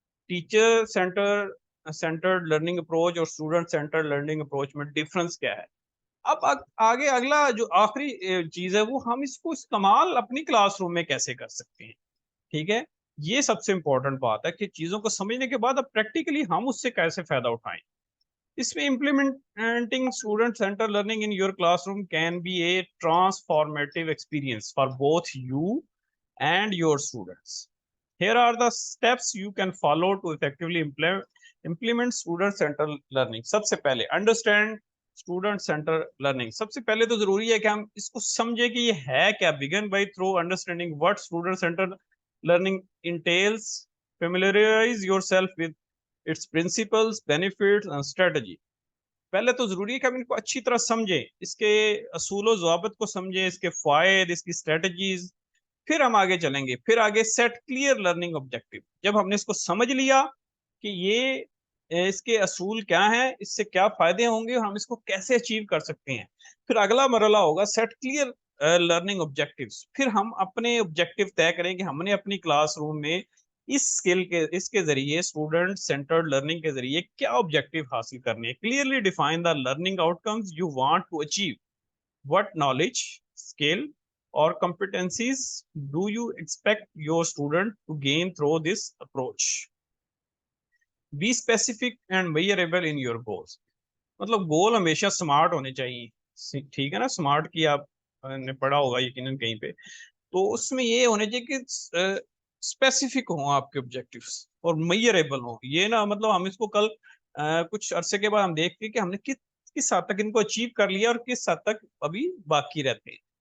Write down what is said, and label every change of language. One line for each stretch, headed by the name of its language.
Urdu: Teacher centred learning approach اور student centred learning approach میں difference کیا ہے. اب آگے اگلا جو آخری چیز ہے وہ ہم اس کو استعمال اپنی کلاس روم میں کیسے کر سکتے ہیں. ٹھیک ہے, یہ سب سے امپورٹنٹ بات ہے کہ چیزوں کو سمجھنے کے بعد اب پریکٹیکلی ہم اس سے کیسے فائدہ اٹھائیں.
English: اس میں implementing student centered learning in your classroom can be a transformative experience for both you and your students. Here are the steps you can follow to effectively implement student centered learning.
Urdu: سب سے پہلے
English: understand student centered learning.
Urdu: سب سے پہلے تو ضروری ہے کہ ہم اس کو سمجھے کہ یہ ہے کیا.
English: begin by through understanding what student centered learning entails. Familiarize yourself with its principles, benefits and strategy.
Urdu: پہلے تو ضروری ہے کہ ہم ان کو اچھی طرح سمجھیں, اس کے اصول و ضوابط کو سمجھیں, اس کے فوائد, اس کی اسٹریٹجیز, پھر ہم آگے چلیں گے. پھر آگے سیٹ کلیئر لرننگ آبجیکٹیو. جب ہم نے اس کو سمجھ لیا کہ یہ اس کے اصول کیا ہیں, اس سے کیا فائدے ہوں گے اور ہم اس کو کیسے اچیو کر سکتے ہیں, پھر اگلا مرحلہ ہوگا سیٹ کلیئر لرننگ آبجیکٹیوز. پھر ہم اپنے آبجیکٹیو طے کریں کہ ہم نے اپنی کلاس روم میں اس کے ذریعے اسٹوڈنٹ سینٹرڈ لرننگ کے ذریعے کیا آبجیکٹیو حاصل کرنے ہیں.
English: Clearly define the learning outcomes you want to achieve. What knowledge, skill اور competencies do you expect your student to gain through this approach. Be specific and measurable in your goals.
Urdu: مطلب گول ہمیشہ smart ہونے چاہیے. ٹھیک ہے نا, smart کی آپ نے پڑھا ہوگا یقیناً کہیں پہ, تو اس میں یہ ہونے چاہیے کہ اسپیسیفک ہوں آپ کے آبجیکٹیوز اور میئریبل ہوں. یہ نا مطلب ہم اس کو کل کچھ عرصے کے بعد ہم دیکھتے ہیں کہ ہم نے کس حد تک ان کو اچیو کر لیا اور کس حد تک ابھی باقی رہتے ہیں.